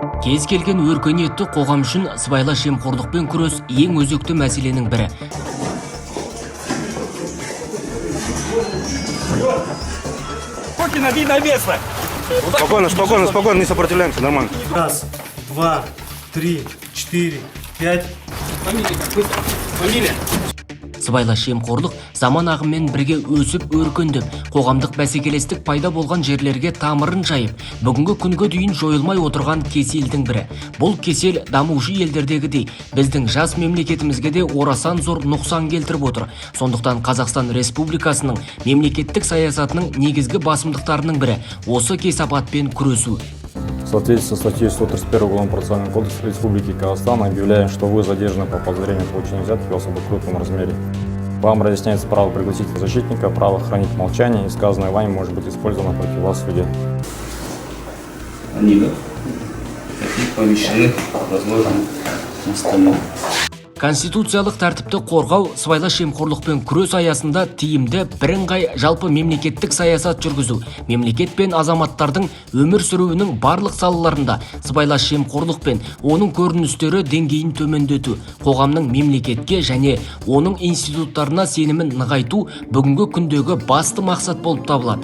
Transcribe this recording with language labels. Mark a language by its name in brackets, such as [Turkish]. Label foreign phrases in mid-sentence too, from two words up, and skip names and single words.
[Kazakh] Кез келген өркениетті қоғам үшін сыбайлас жемқорлықпен күрес ең өзекті мәселенің бірі. [Russian] Спокойно, не сопротивляемся, нормально. Раз, два, три, 4, 5. Фамилия? [Kazakh] Сыбайлас жемқорлық заман ағыммен бірге өсіп өркендеп, қоғамдық бәсекелестік пайда болған жерлерге тамырын жайып, бүгінгі күнге дейін жойылмай отырған кеселдің бірі. Бұл кесел дамушы елдердегідей біздің жас мемлекетімізге де орасан зор нұқсан келтіріп отыр. Сондықтан Қазақстан Республикасының мемлекеттік саясатының негізгі басымдықтарының бірі осы кесапатпен күресу. [Russian] В соответствии со статьей 131 Уголовно-процессуального кодекса Республики Казахстан объявляем, что вы задержаны по подозрению в получении взятки в особо крупном размере. Вам разъясняется право пригласить защитника, право хранить молчание, и сказанное вами может быть использовано против вас в суде. Они, таких помещены, разложены на столе. [Kazakh] Конституциялық тәртіпті қорғау, сыбайлас жемқорлықпен күрес аясында тиімді бірыңғай жалпы мемлекеттік саясат жүргізу, мемлекет пен азаматтардың өмір сүруінің барлық салаларында сыбайлас жемқорлықпен оның көріністері деңгейін төмендету, қоғамның мемлекетке және оның институттарына сенімін нығайту бүгінгі күндегі басты мақсат болып табылады.